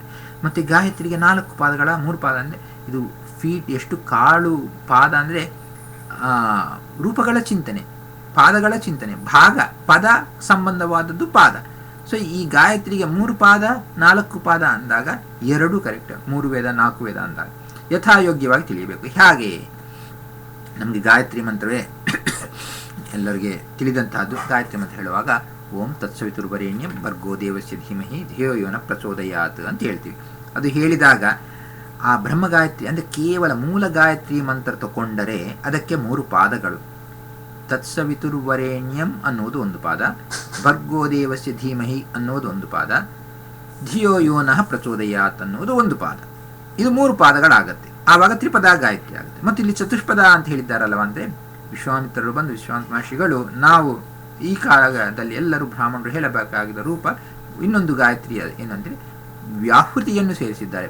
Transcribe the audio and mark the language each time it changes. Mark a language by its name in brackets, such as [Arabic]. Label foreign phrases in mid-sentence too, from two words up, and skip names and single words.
[Kannada] ಮತ್ತು ಗಾಯತ್ರಿಗೆ 4 ಪಾದಗಳ 3 ಪಾದ ಅಂದರೆ ಇದು ಫೀಟ್ ಎಷ್ಟು ಕಾಳು ಪಾದ ಅಂದರೆ ರೂಪಗಳ ಚಿಂತನೆ, ಪಾದಗಳ ಚಿಂತನೆ, ಭಾಗ ಪದ ಸಂಬಂಧವಾದದ್ದು ಪಾದ. ಸೊ ಈ ಗಾಯತ್ರಿಗೆ 3 ಪಾದ 4 ಪಾದ ಅಂದಾಗ 2 ಕರೆಕ್ಟ್, 3 ವೇದ 4 ವೇದ ಅಂದಾಗ ಯಥಾಯೋಗ್ಯವಾಗಿ ತಿಳಿಯಬೇಕು. ಹೇಗೆ? ನಮಗೆ ಗಾಯತ್ರಿ ಮಂತ್ರವೇ ಎಲ್ಲರಿಗೆ ತಿಳಿದಂತಹದ್ದು. ಗಾಯತ್ರಿ ಮಂತ್ರ ಹೇಳುವಾಗ [Sanskrit] ಓಂ ತತ್ಸವಿತುರ್ವರೇಣ್ಯಂ ಭರ್ಗೋ ದೇವಸ್ಯ ಧೀಮಹಿ ಧಿಯೋ ಯೋನ ಪ್ರಚೋದಯಾತ್ [Kannada] ಅಂತ ಹೇಳ್ತೀವಿ. ಅದು ಹೇಳಿದಾಗ ಆ ಬ್ರಹ್ಮಗಾಯತ್ರಿ ಅಂದರೆ ಕೇವಲ ಮೂಲ ಗಾಯತ್ರಿ ಮಂತ್ರ ತಗೊಂಡರೆ ಅದಕ್ಕೆ 3 ಪಾದಗಳು. ತತ್ಸವಿತುರ್ವರೇಣ್ಯಂ ಅನ್ನೋದು 1 ಪಾದ, [Sanskrit] ಭರ್ಗೋ ದೇವಸ್ಯ ಧೀಮಹಿ [Kannada] ಅನ್ನೋದು 1 ಪಾದ, [Sanskrit] ಧಿಯೋ ಯೋನಃ ಪ್ರಚೋದಯಾತ್ [Kannada] ಅನ್ನೋದು 1 ಪಾದ. ಇದು 3 ಪಾದಗಳಾಗತ್ತೆ. ಆವಾಗ ತ್ರಿಪದ ಗಾಯತ್ರಿ ಆಗುತ್ತೆ. ಮತ್ತು ಇಲ್ಲಿ ಚತುಷ್ಪದ ಅಂತ ಹೇಳಿದ್ದಾರಲ್ವ, ಅಂದರೆ ವಿಶ್ವಾಮಿತ್ರರು ಬಂದು ವಿಶ್ವಾಮಿತ್ರ ಮಹರ್ಷಿಗಳು ನಾವು ಈ ಕಾಲದಲ್ಲಿ ಎಲ್ಲರೂ ಬ್ರಾಹ್ಮಣರು ಹೇಳಬೇಕಾಗಿದ್ದ ರೂಪ ಇನ್ನೊಂದು ಗಾಯತ್ರಿ ಏನಂದರೆ ವ್ಯಾಹೃತಿಯನ್ನು ಸೇರಿಸಿದ್ದಾರೆ.